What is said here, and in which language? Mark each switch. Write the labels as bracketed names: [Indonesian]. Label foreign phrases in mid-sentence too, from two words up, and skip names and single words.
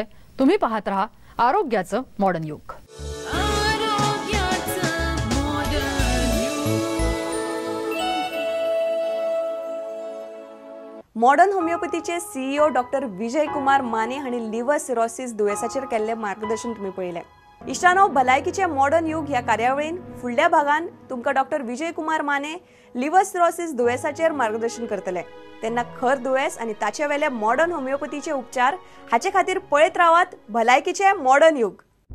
[Marathi] तुम्ही पाहत रहा आरोग्याचं मॉडर्न युग. [Konkani] मॉडर्न होमिओपॅथीचे CEO डॉक्टर विजयकुमार माने आणि लिव्हर सिरोसिस दुयेसाचेर केल्ले मार्गदर्शन तुम्ही पळयलें. इश्टानो, भलायकीचे मॉडर्न युग ह्या कार्यावळीन फुडल्या भागान तुमकां डॉक्टर विजयकुमार माने लिव्हर सिरोसिस दुयेसाचेर मार्गदर्शन करतले. तेन्ना खर दुयेस आनी ताचे वेले मॉडर्न होमिओपॅथीचे उपचार हाचे खातीर पळयत रावात भलायकीचे मॉडर्न युग.